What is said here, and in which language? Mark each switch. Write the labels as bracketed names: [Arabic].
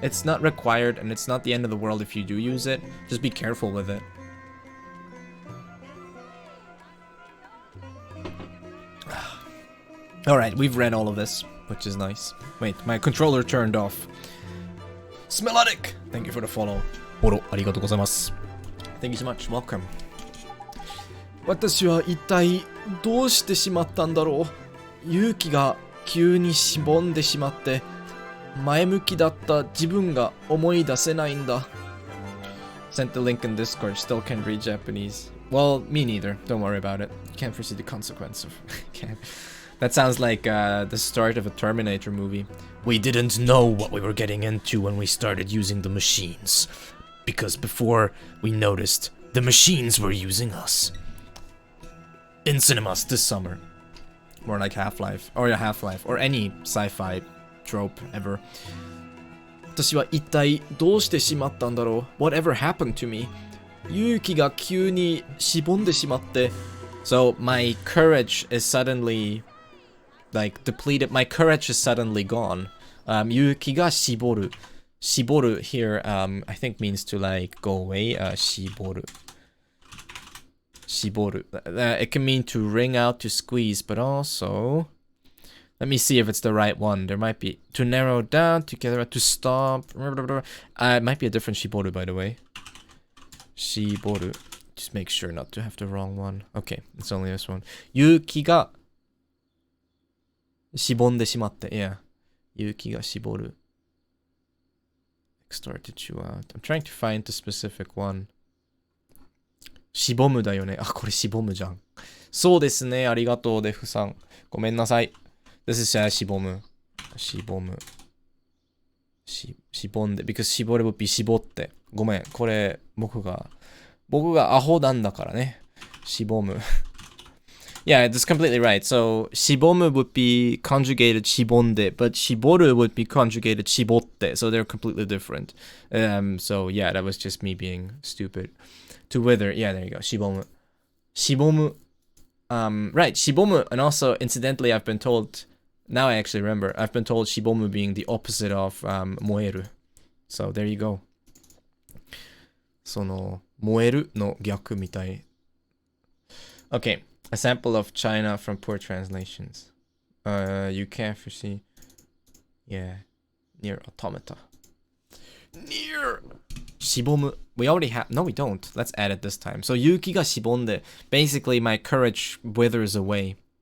[English] It's not required, and it's not the end of the world if you do use it. Just be careful with it. Alright, we've read all of this, which is nice. Wait, my controller turned off. Smelodic! Thank you for the follow. [Japanese] Oro, arigatou gozaimasu. [English] Thank you so much, welcome. [Japanese] 私は一体どうしてしまったんだろう。勇気が急にしぼんでしまって、前向きだった自分が思い出せないんだ。 [English] Sent the link in Discord, still can't read Japanese. Well, me neither, don't worry about it. Can't foresee the consequence of... can't. That sounds like the start of a Terminator movie. We didn't know what we were getting into when we started using the machines. Because before we noticed, the machines were using us. In cinemas this summer. More like Half-Life. Or Half-Life. Or any sci-fi trope ever. [Japanese] 私は一体どうしてしまったんだろう? [English] Whatever happened to me? [Japanese] 勇気が急にしぼんでしまって. [English] So my courage is suddenly... like depleted. My courage is suddenly gone. [Japanese] Yuki ga shiboru. [English] Shiboru here, I think means to like go away. Shiboru. Shiboru. It can mean to wring out, to squeeze, but also... let me see if it's the right one. There might be... to narrow down, together, to stop... it might be a different shiboru, by the way. Shiboru. Just make sure not to have the wrong one. Okay, it's only this one. [Japanese] Yuki ga... しぼんでしまって。Yeah. 勇気がしぼる。 [English] Started you out. I'm trying to find the specific one. [Japanese] しぼむだよね。あ、これしぼむじゃん。そうですね。ありがとう、デフさん。ごめんなさい。 [English] This is [Japanese] しぼむ。しぼむ。しぼんで。 [English] because [Japanese] しぼれ [English] would be [Japanese] しぼって。ごめん。これ、僕がアホなんだからね。しぼむ。 [English] Yeah, that's completely right. So, shibomu would be conjugated shibonde, but shiboru would be conjugated shibotte. So they're completely different. So yeah, that was just me being stupid. To wither. Yeah, there you go. Shibomu. Shibomu. Right, shibomu. And also, incidentally, I've been told... now I actually remember. I've been told shibomu being the opposite of moeru. So there you go. [Japanese] その、燃えるの逆みたい. [English] Okay. A sample of China from poor translations. You can't foresee. Yeah. Near automata. Near! Shibomu. We already have... no, we don't. Let's add it this time. So, [Japanese] yuki ga shibonde. [English] Basically, my courage withers away.